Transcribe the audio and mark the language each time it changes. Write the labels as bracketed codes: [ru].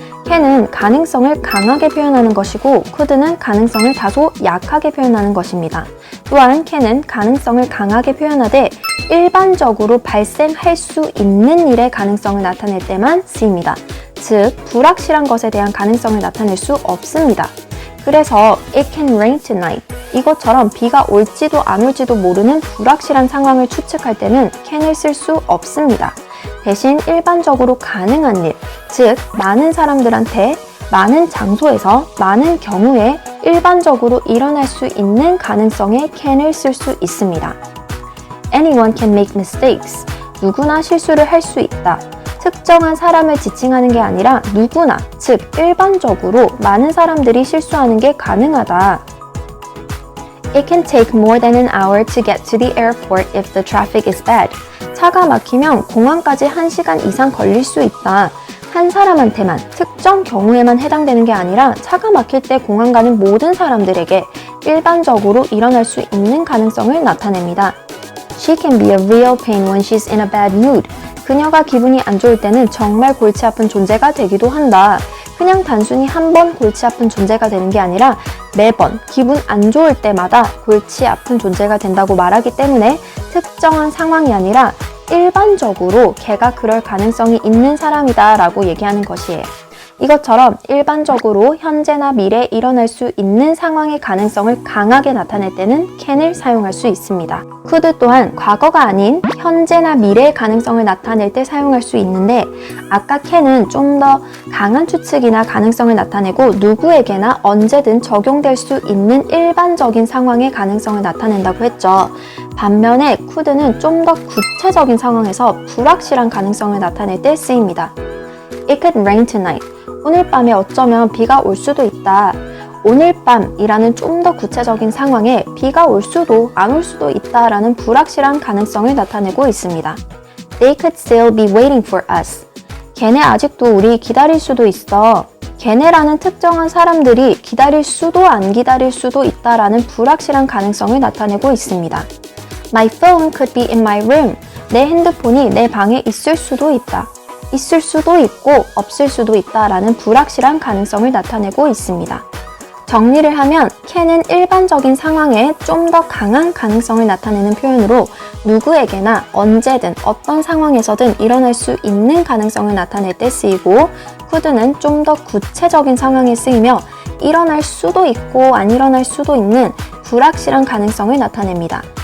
[ko] can은 가능성을 강하게 표현하는 것이고 could는 가능성을 다소 약하게 표현하는 것입니다. 또한 can은 가능성을 강하게 표현하되 일반적으로 발생할 수 있는 일의 가능성을 나타낼 때만 쓰입니다. 즉, 불확실한 것에 대한 가능성을 나타낼 수 없습니다. 그래서 [en] it can rain tonight. [ko] 이것처럼 비가 올지도 안 올지도 모르는 불확실한 상황을 추측할 때는 can을 쓸 수 없습니다. 대신 일반적으로 가능한 일, 즉 많은 사람들한테 많은 장소에서 많은 경우에 일반적으로 일어날 수 있는 가능성에 can을 쓸 수 있습니다. [en] Anyone can make mistakes. [ko] 누구나 실수를 할 수 있다. 특정한 사람을 지칭하는 게 아니라 누구나, 즉 일반적으로 많은 사람들이 실수하는 게 가능하다. [en] It can take more than an hour to get to the airport if the traffic is bad. [ko] 차가 막히면 공항까지 1시간 이상 걸릴 수 있다. 한 사람한테만, 특정 경우에만 해당되는 게 아니라 차가 막힐 때 공항 가는 모든 사람들에게 일반적으로 일어날 수 있는 가능성을 나타냅니다. [en] She can be a real pain when she's in a bad mood. [ko] 그녀가 기분이 안 좋을 때는 정말 골치 아픈 존재가 되기도 한다. 그냥 단순히 한 번 골치 아픈 존재가 되는 게 아니라 매번 기분 안 좋을 때마다 골치 아픈 존재가 된다고 말하기 때문에 특정한 상황이 아니라 일반적으로 걔가 그럴 가능성이 있는 사람이다 라고 얘기하는 것이에요. 이것처럼 일반적으로 현재나 미래에 일어날 수 있는 상황의 가능성을 강하게 나타낼 때는 can을 사용할 수 있습니다. could 또한 과거가 아닌 현재나 미래의 가능성을 나타낼 때 사용할 수 있는데 아까 can은 좀 더 강한 추측이나 가능성을 나타내고 누구에게나 언제든 적용될 수 있는 일반적인 상황의 가능성을 나타낸다고 했죠. 반면에 could는 좀 더 구체적인 상황에서 불확실한 가능성을 나타낼 때 쓰입니다. [en] It could rain tonight. [ko] 오늘 밤에 어쩌면 비가 올 수도 있다. 오늘 밤이라는 좀 더 구체적인 상황에 비가 올 수도 안 올 수도 있다라는 불확실한 가능성을 나타내고 있습니다. [en] They could still be waiting for us. [ko] 걔네 아직도 우리 기다릴 수도 있어. 걔네라는 특정한 사람들이 기다릴 수도 안 기다릴 수도 있다라는 불확실한 가능성을 나타내고 있습니다. [en] My phone could be in my room. [ko] 내 핸드폰이 내 방에 있을 수도 있다. 있을 수도 있고 없을 수도 있다라는 불확실한 가능성을 나타내고 있습니다. 정리를 하면 can은 일반적인 상황에 좀 더 강한 가능성을 나타내는 표현으로 누구에게나 언제든 어떤 상황에서든 일어날 수 있는 가능성을 나타낼 때 쓰이고 could는 좀 더 구체적인 상황에 쓰이며 일어날 수도 있고 안 일어날 수도 있는 불확실한 가능성을 나타냅니다.